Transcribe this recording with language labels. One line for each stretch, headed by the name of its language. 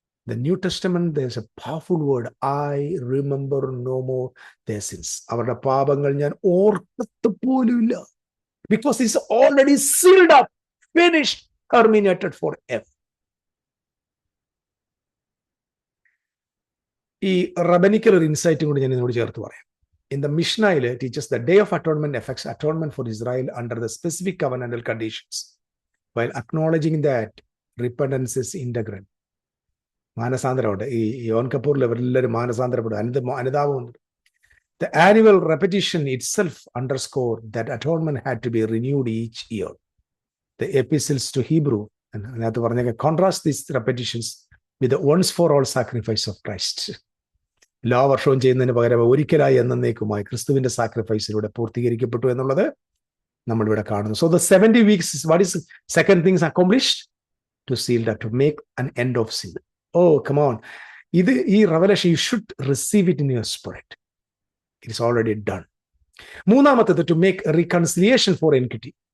English: The New Testament, there's a powerful word. I remember no more their sins.
Malayalam: അവരുടെ പാപങ്ങൾ ഞാൻ ഓർക്കത്ത് പോലുമില്ല.
English: Because it's already sealed up, finished, terminated forever.
Malayalam: ഈ റബനിക്കൽ ഒരു ഇൻസൈറ്റും കൂടി ഞാൻ ഇതിനോട് ചേർത്ത് പറയാം.
English: In the Mishnah, teaches the Day of Atonement affects atonement for Israel under the specific covenantal conditions, while acknowledging that repentance is integral.
Malayalam: മാനസാന്തരമുണ്ട്. ഈ യോൻ കപൂറിൽ എല്ലാവരും മാനസാന്തരപ്പെടും, അനുതാപമുണ്ട്.
English: The annual repetition itself underscored that atonement had to be renewed each year. The epistles to Hebrew,
Malayalam: അതിനകത്ത് പറഞ്ഞ
English: contrast these repetitions with the once for all sacrifice of Christ.
Malayalam: എല്ലാ വർഷവും ചെയ്യുന്നതിന് പകരം ഒരിക്കലായി എന്നേക്കുമായി ക്രിസ്തുവിന്റെ സാക്രിഫൈസിലൂടെ പൂർത്തീകരിക്കപ്പെട്ടു എന്നുള്ളത് നമ്മളിവിടെ കാണുന്നു.
English: So the 70 weeks, what is second things accomplished? To seal that, to make an end of sin. Oh, come on.
Malayalam: ഇത് ഈ revelation,
English: you should receive it in your spirit. It is already done. മൂന്നാമത്തേത്, to make reconciliation for iniquity.